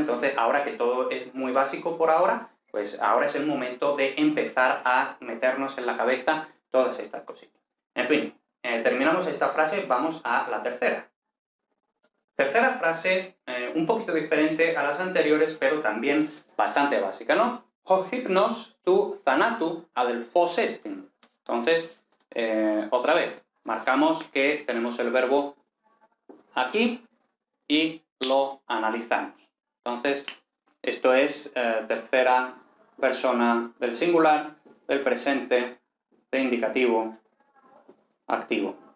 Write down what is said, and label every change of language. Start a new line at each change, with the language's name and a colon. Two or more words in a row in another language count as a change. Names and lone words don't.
Spanish: Entonces, ahora que todo es muy básico por ahora, pues ahora es el momento de empezar a meternos en la cabeza todas estas cositas. En fin, terminamos esta frase, vamos a la tercera. Tercera frase, un poquito diferente a las anteriores, pero también bastante básica, ¿no?
Greek: O hypnos tu thanatu adelphos estin.
Spanish: Entonces, otra vez, marcamos que tenemos el verbo aquí y lo analizamos. Entonces, esto es tercera persona del singular, del presente, de indicativo, activo.